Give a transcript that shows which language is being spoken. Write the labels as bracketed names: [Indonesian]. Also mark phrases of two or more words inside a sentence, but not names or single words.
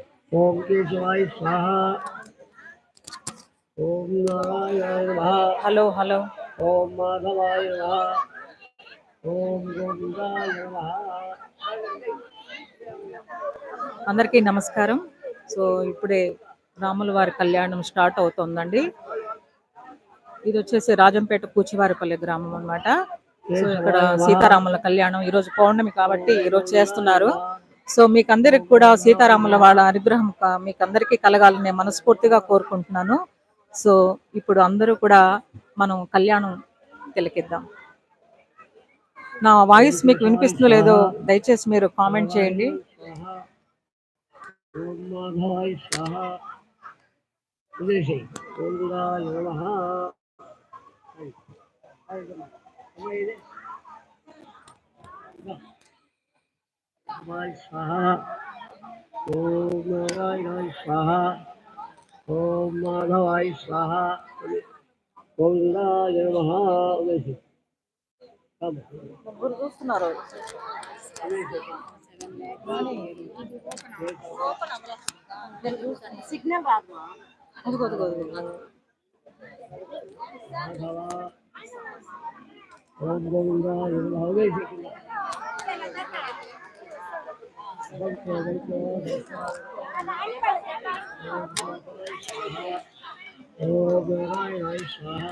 [Sanskrit] ओम केशवाय स्वाहा। ओम नारायणाय नमः। [English] hello hello [Sanskrit] ओम माधवाय नमः। ओम गोविंदाय नमः। [Telugu] అందరికీ నమస్కారం. సో ఇప్పుడే రాముల వారి కళ్యాణం స్టార్ట్ అవుతుందండి. ఇది వచ్చేసి రాజంపేట కూచివారిపల్లి గ్రామం అన్నమాట. సో ఇక్కడ సీతారాముల కళ్యాణం ఈరోజు పౌర్ణమి కాబట్టి ఈరోజు చేస్తున్నారు. సో మీకు అందరికి కూడా సీతారాముల వాళ్ళ అనుగ్రహం మీకు అందరికీ కలగాలని మనస్ఫూర్తిగా కోరుకుంటున్నాను. సో ఇప్పుడు అందరూ కూడా మనం కళ్యాణం తిలకిద్దాం. నా వాయిస్ మీకు వినిపిస్తుందో లేదో దయచేసి మీరు కామెంట్ చేయండి. [Sanskrit] ओम माधवाय स्वाहा। उदेशे गोविंदाय नमः। स्वाहा। ओम नारायणाय स्वाहा। ओम माधवाय स्वाहा। गोविंदाय नमः। उदेशे [Telugu] ముగ్గురు చూస్తున్నారు. సిగ్నల్ రాదు. [Sanskrit] ओम गोविंदाय नमः। उदेशे ओम नारायणाय स्वाहा।